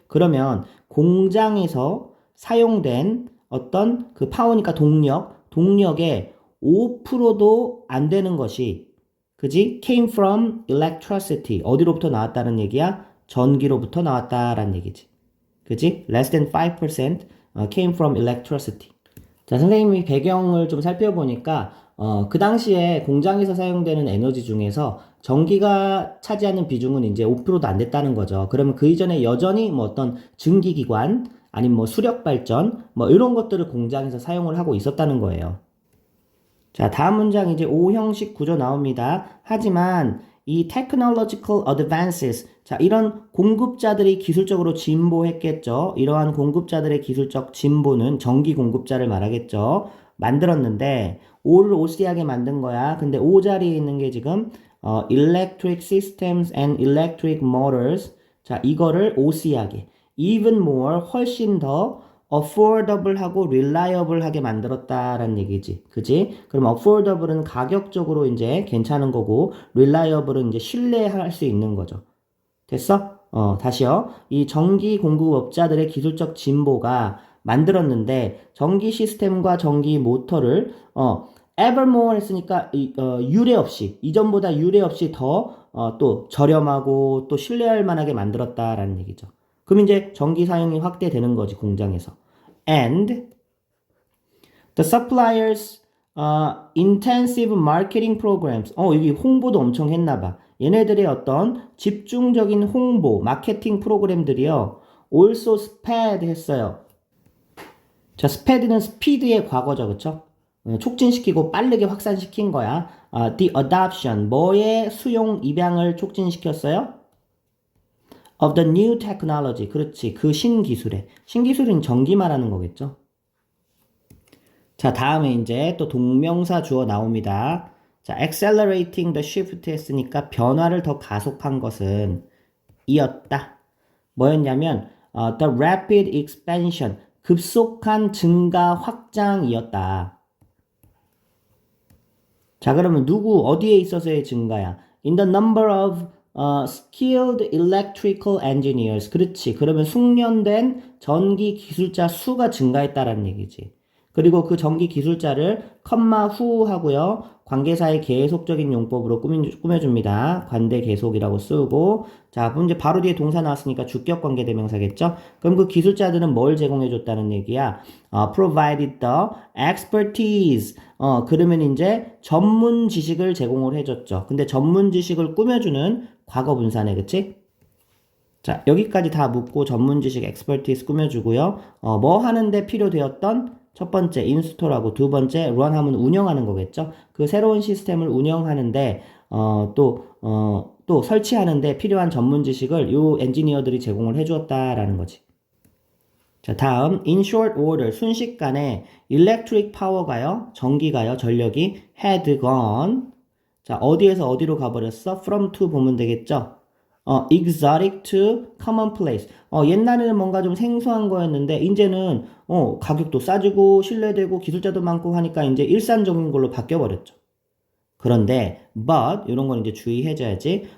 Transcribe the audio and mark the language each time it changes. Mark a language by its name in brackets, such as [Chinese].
[Korean] 그러면 공장에서 사용된 어떤 그 파워니까 동력의 5%도 안 되는 것이, 그지? [English] came from electricity. [Korean] 어디로부터 나왔다는 얘기야? 전기로부터 나왔다라는 얘기지. 그지? [English] less than 5% came from electricity. [Korean] 자, 선생님이 배경을 좀 살펴보니까 그 당시에 공장에서 사용되는 에너지 중에서 전기가 차지하는 비중은 이제 5%도 안 됐다는 거죠. 그러면 그 이전에 여전히 뭐 어떤 증기기관 아니면 뭐 수력발전 뭐 이런 것들을 공장에서 사용을 하고 있었다는 거예요. 자, 다음 문장 이제 O형식 구조 나옵니다. 하지만 이 [English] technological advances, [Korean] 자, 이런 공급자들이 기술적으로 진보했겠죠. 이러한 공급자들의 기술적 진보는 전기 공급자를 말하겠죠. 만들었는데 O를 OC하게 만든 거야. 근데 O 자리에 있는 게 지금 [English] electric systems and electric motors. [Korean] 자, 이거를 OC하게 [English] even more [Korean] 훨씬 더 affordable하고 reliable하게 만들었다라는 얘기지. 그지? 그럼 affordable은 가격적으로 이제 괜찮은 거고 reliable은 이제 신뢰할 수 있는 거죠. 됐어? 다시요. 이 전기 공급업자들의 기술적 진보가 만들었는데 전기 시스템과 전기 모터를 evermore 했으니까 유례 없이 이전보다 유례 없이 더 또 저렴하고 또 신뢰할 만하게 만들었다라는 얘기죠. 그럼 이제 전기 사용이 확대되는 거지 공장에서. [English] And the suppliers intensive marketing programs. [Korean] 여기 홍보도 엄청 했나 봐. 얘네들의 어떤 집중적인 홍보, 마케팅 프로그램들이요. [English] also sped [Korean] 했어요. 자, sped는 speed의 과거죠. 그쵸? 촉진시키고 빠르게 확산시킨 거야. [English] The adoption. [Korean] 뭐의 수용, 입양을 촉진시켰어요? [English] of the new technology. [Korean] 그렇지. 그 신기술에. 신기술은 전기 말하는 거겠죠. 자, 다음에 이제 또 동명사 주어 나옵니다. 자, [English] accelerating the shift [Korean] 했으니까 변화를 더 가속한 것은 이었다. 뭐였냐면 [English] the rapid expansion. [Korean] 급속한 증가 확장이었다. 자, 그러면 누구 어디에 있어서의 증가야? [English] In the number of skilled electrical engineers. [Korean] 그렇지. 그러면 숙련된 전기 기술자 수가 증가했다라는 얘기지. 그리고 그 전기 기술자를 컴마 후 하고요. 관계사의 계속적인 용법으로 꾸며줍니다. 관대 계속이라고 쓰고. 자, 그럼 이제 바로 뒤에 동사 나왔으니까 주격 관계 대명사겠죠? 그럼 그 기술자들은 뭘 제공해줬다는 얘기야? [English] provided the expertise. [Korean] 그러면 이제 전문 지식을 제공을 해줬죠. 근데 전문 지식을 꾸며주는 과거 분사네, 그치? 자, 여기까지 다 묻고 전문 지식 expertise 꾸며주고요. 뭐 하는데 필요되었던 첫 번째 인스톨하고 두 번째 런하면 운영하는 거겠죠. 그 새로운 시스템을 운영하는데 또 설치하는데 필요한 전문 지식을 요 엔지니어들이 제공을 해주었다라는 거지. 자, 다음 [English] in short order [Korean] 순식간에 [English] electric power [Korean] 가요, 전기가요, 전력이 [English] had gone. [Korean] 자, 어디에서 어디로 가버렸어? from to 보면 되겠죠. [English] exotic to commonplace. [Korean] 옛날에는 뭔가 좀 생소한 거였는데, 이제는, 가격도 싸지고, 신뢰되고, 기술자도 많고 하니까 이제 일상적인 걸로 바뀌어버렸죠. 그런데 but 이런 건 이제 주의해줘야지.